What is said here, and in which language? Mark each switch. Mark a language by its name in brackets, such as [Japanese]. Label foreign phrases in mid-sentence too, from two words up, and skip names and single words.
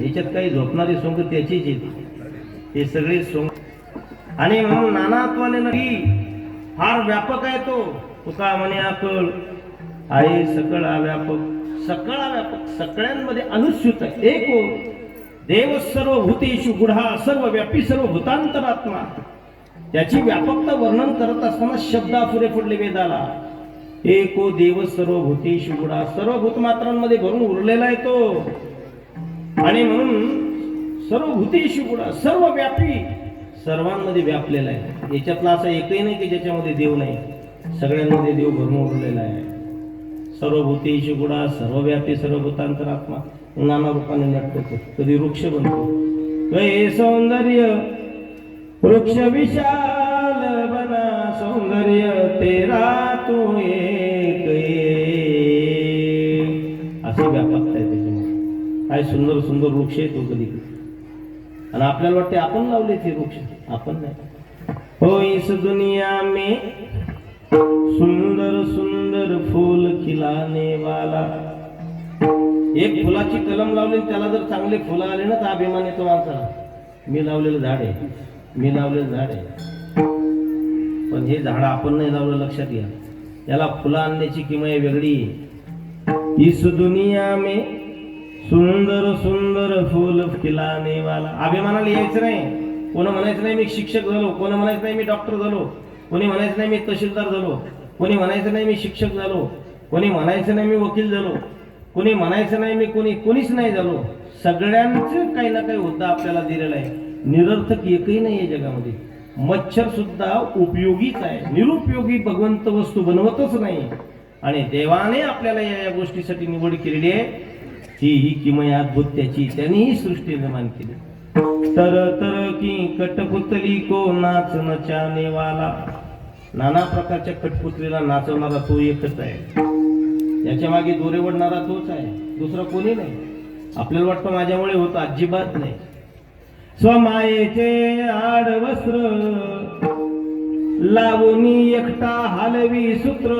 [Marathi] याच्यात काही झोपणारी सोंग त्याचीच आहेत, हे सगळे सोंग. आणि म्हणून नानात्वाने नदी फार व्यापक आहे तो. तुका म्हणे आकळ आहे सकळा व्यापक, सकळा व्यापक, सगळ्यांमध्ये अनुस्यूत आहे. [Sanskrit] एक हो देव सर्वभूतेषु गुढा, सर्वव्यापी सर्वभूतांतरात्मा. [Marathi] त्याची व्यापकता वर्णन करत असताना शब्दापुरे पडले वेदाला. [Sanskrit] एको देव सर्वभूतेषु गुढा, [Marathi] सर्वभूत मात्रांमध्ये भरून उरलेला आहे तो. आणि म्हणून [Sanskrit] सर्वभूतेषु गुढा, [Marathi] सर्वव्यापी, सर्वांमध्ये व्यापलेला आहे. याच्यातला असा एकही नाही की ज्याच्यामध्ये देव नाही. सगळ्यांमध्ये देव भरून उरलेला आहे. [Sanskrit] सर्वभूतेषु गुणा सर्वव्यापी सर्वभूतांतरात्मा [Marathi] नाना रूपाने नटतो. कधी वृक्ष बनतो. हे सौंदर्य वृक्ष [Hindi] विशाल बना सौंदर्य तेरा तू [Marathi] एक अशी व्यापकता आहे त्याच्यामध्ये. काय सुंदर सुंदर वृक्ष आहे तो कधी आणि आपल्याला वाटते आपण लावले ते वृक्ष, आपण नाही. [Hindi] हो इस दुनिया में सुंदर सुंदर फूल खिलाने वाला. [Marathi] एक फुलाची कलम लावली त्याला जर चांगले फुलं आले ना तर अभिमान येतो माणसाला. मी लावलेलं झाड आहे, मी लावलेलं झाड आहे. पण हे झाड आपण नाही लावलं, लक्षात घ्या. याला फुलं आणण्याची किमया वेगळी आहे. [Hindi] इस दुनिया में सुंदर सुंदर फूल खिलाने वाला. [Marathi] अभिमानाला यायचं नाही. कोणी म्हणायचं नाही मी शिक्षक झालो, कोणी म्हणायचं नाही मी डॉक्टर झालो, कोणी म्हणायचं नाही मी तहसीलदार झालो, कोणी म्हणायचं नाही मी शिक्षक झालो, कोणी म्हणायचं नाही मी वकील झालो, कोणी म्हणायचं नाही मी कोणीच नाही झालो. सगळ्यांचं काही ना काही होतं आपल्याला दिलेलं आहे. निरर्थक एकही नाही आहे जगामध्ये. मच्छर सुद्धा उपयोगीच आहे, निरुपयोगी भगवंत वस्तू बनवतच नाही. आणि देवाने आपल्याला या गोष्टीसाठी निवड केलेली आहे. ही किमया अद्भुत त्याची, त्यांनी ही सृष्टी निर्माण केली. [Hindi] तर तर की कठपुतली को नाच नचाने वाला. [Marathi] नाना प्रकारच्या कठपुतलीला नाचवणारा तो एकच आहे. याच्या मागे दोरे ओढणारा तोच आहे, दुसरा कोणी नाही. आपल्याला वाटतं माझ्यामुळे होतं, अजिबात नाही. स्वमायेचे आडवस्त्र लावणी एकटा हलवी सूत्र.